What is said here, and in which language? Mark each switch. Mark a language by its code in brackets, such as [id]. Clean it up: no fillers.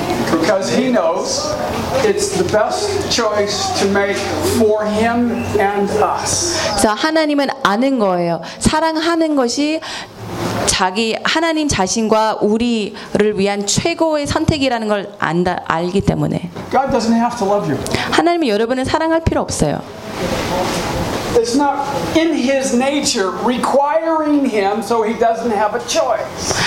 [en] Because he knows it's the best choice to make for him and us. [ko] 자, 하나님은 아는 거예요. 사랑하는 것이 자기 하나님 자신과 우리를 위한 최고의 선택이라는 걸 안다 알기 때문에 [en] God doesn't have to love you. [ko] 하나님이 여러분을 사랑할 필요 없어요. [en] It's not in his nature requiring him so he doesn't have a choice.